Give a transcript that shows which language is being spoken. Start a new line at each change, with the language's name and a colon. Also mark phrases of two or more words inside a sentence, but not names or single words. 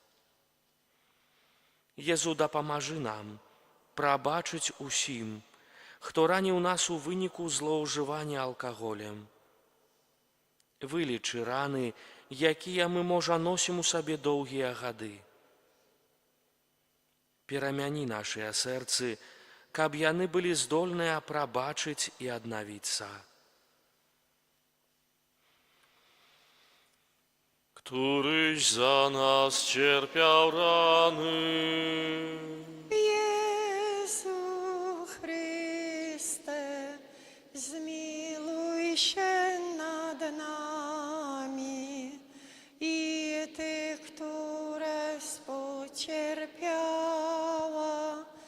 Belarusian: Езу, дапамажы нам прабачыць усім, хто раніў нас у выніку злоўжывання алкаголем. Вылечы раны, якія мы, можа, носім у сабе доўгія гады. Перамяні нашыя сэрцы, каб яны былі здольныя прабачыць і аднавіцца.
Polish: Któryś za nas cierpiał rany. Jezu Chryste, zmiłuj się nad nami i tych, które współcierpiała.